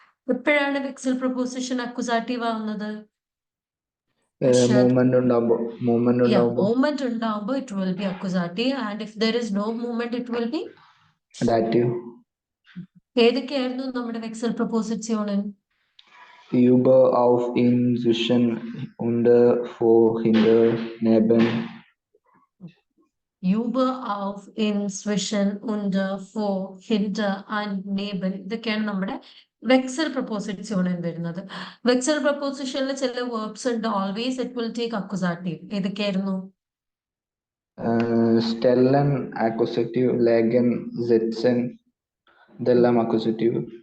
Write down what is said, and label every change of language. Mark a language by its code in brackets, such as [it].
[ml] എപ്പോഴാണ് വെക്സൽ പ്രപ്പോസിഷൻ അക്യൂസാറ്റീവ് ആവുന്നത്? മൂവ്മെന്റ് ഉണ്ടാവുമ്പോ [en] movement [ml] ഉണ്ടാവുമ്പോൾ [en] It will be accusative, and if there is no movement it will be dative. [ml] ഏതൊക്കെയായിരുന്നു നമ്മുടെ വെക്സൽ പ്രപ്പോസിറ്റ്യൂണൻ? [de] über, auf, in, zwischen, unter, vor, hinter, neben. über, auf, in, zwischen, unter, vor, hinter and neben. [ml] ഇതൊക്കെയാണ് നമ്മുടെ വെക്സൽ പ്രപ്പോസിറ്റ്യൂണൻ വരുന്നത്. വെക്സൽ പ്രപ്പോസിഷനിൽ ചില verbs ഉണ്ട്, [en] always it will take [ml] അക്യൂസാറ്റീവ്. ഏതൊക്കെയായിരുന്നു? സ്റ്റെല്ലൻ accusative, ലേഗൻ, സെറ്റ്സൻ ഇതെല്ലാം accusative.